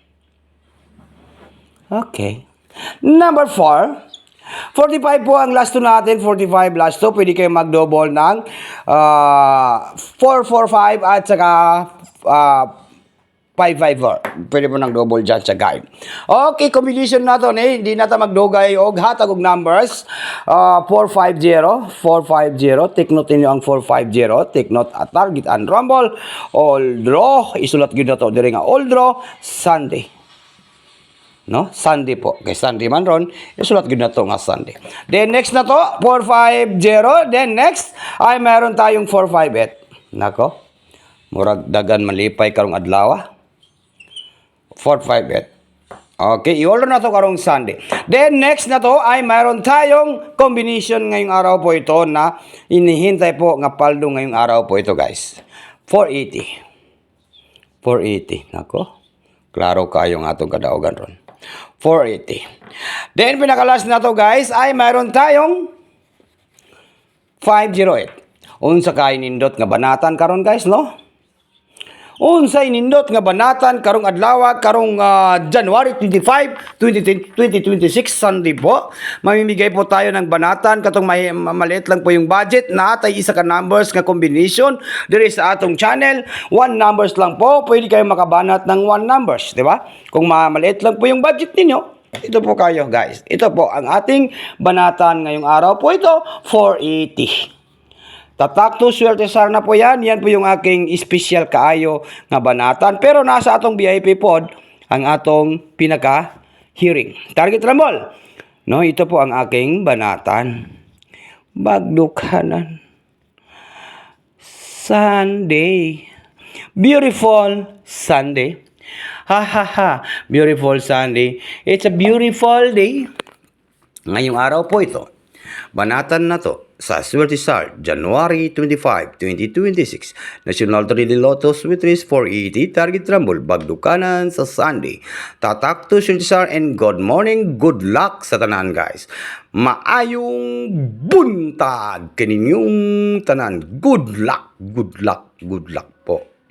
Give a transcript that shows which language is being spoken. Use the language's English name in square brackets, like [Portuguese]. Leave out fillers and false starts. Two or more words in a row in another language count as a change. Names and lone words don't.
[English] Okay. Number 4. [Filipino] 45 po ang last to natin. 45 last to. Pwede kayo mag-double ng 445 at saka 554. Pwede mo nang double dyan sa guide. [Cebuano] Okay, combination na to hindi na ta magdugay og hatag og numbers. [Filipino] 450, 450. [English] Take note [Filipino] niyo ang 450. [English] Take note at target and rumble. All draw. [Cebuano] Isulat gyud na to diri nga [English] all draw Sunday. [Filipino] No? Sunday po. [Cebuano] Kay Sunday man ron, isulat gyud na to nga Sunday. [English] Then next [Filipino] na to, 450. [English] Then next [Filipino] ay meron tayong 458. Nako. [Cebuano] Murag dagan malipay karong adlaw. 458. Okay, i-order na to karong Sunday. [Filipino] Then next na to ay mayroon tayong combination ngayong araw po ito na inihintay po nga paldo ngayong araw po ito, guys. 480. 480. Nako. [Cebuano] Klaro kayo nga atong kadaugan ron. 480. [Filipino] Then pinakalas na to, guys, ay mayroon tayong 508. [Cebuano] Unsa kay nindot nga banatan karon, guys, no? Unsay nindot nga banatan karong adlaw karong January 25, 2026 Sunday po. [Filipino] Mamimigay po tayo ng banatan katong maliit lang po yung budget na atay [Cebuano] isa ka numbers nga combination diri sa atong channel. [English] One numbers [Filipino] lang po, pwede kayo makabanat ng [English] one numbers, [Filipino] di ba? Kung maliit lang po yung budget ninyo, ito po kayo, guys. Ito po ang ating banatan ngayong araw po ito, 480. Tatak to swerte na po yan. Yan po yung aking special [Cebuano] kaayo nga banatan. Pero nasa atong VIP pod ang atong pinaka-hearing. Target Rumble. No, [Filipino] ito po ang aking banatan. Bagdukanan. Sunday. [English] Beautiful Sunday. Ha ha ha. Beautiful Sunday. It's a beautiful day. [Filipino] Ngayong araw po ito. [Cebuano] Banatan na to sa Swerte Star, January 25, 2026. [English] National 3D Lotto Sweet Race 480, Target Rumble, Bagdukanan sa Sunday. [Cebuano] Tatak to Swerte Star [English] and good morning, good luck [Cebuano] sa tanan, guys. Maayong buntag kaninyong tanan. [English] Good luck, good luck, good luck po.